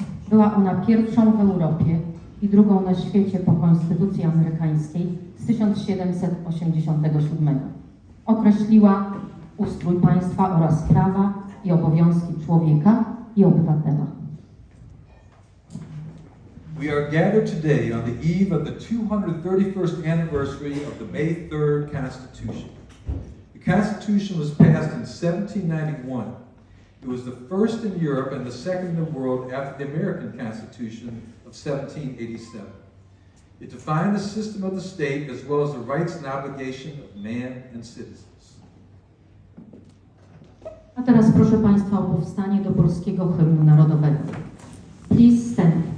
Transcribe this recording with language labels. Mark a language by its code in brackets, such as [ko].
[pl] Była ona pierwszą w Europie i drugą na świecie po Konstytucji amerykańskiej z 1787. Określiła ustrój państwa oraz prawa i obowiązki człowieka i obywatela. [en] We are gathered today on the eve of the 231st anniversary of the May 3rd Constitution. The Constitution was passed in 1791. It was the first in Europe and the second in the world after the American Constitution of 1787. It defined the system of the state as well as the rights and obligations of man and citizens. [pl] A teraz proszę Państwa o powstanie do polskiego hymnu narodowego. [en] Please stand.